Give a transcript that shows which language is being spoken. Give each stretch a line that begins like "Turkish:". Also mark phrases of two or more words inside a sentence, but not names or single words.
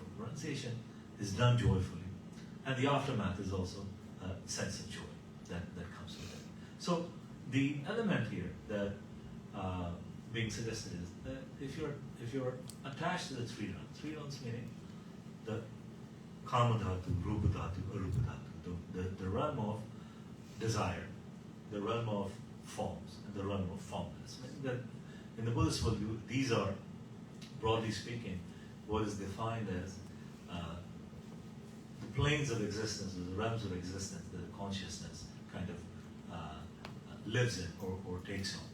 English: Renunciation is done joyfully. And the aftermath is also a sense of joy that comes with it. So the element here that being suggested is that if you're attached to the three realms meaning the
Pali: kama dhatu, rupa dhatu, arupa dhatu,
English: the realm of desire, the realm of forms, and the realm of formless. Meaning that in the Buddhist worldview, these are, broadly speaking, what is defined as the planes of existence, or the realms of existence that the consciousness kind of lives in or takes on.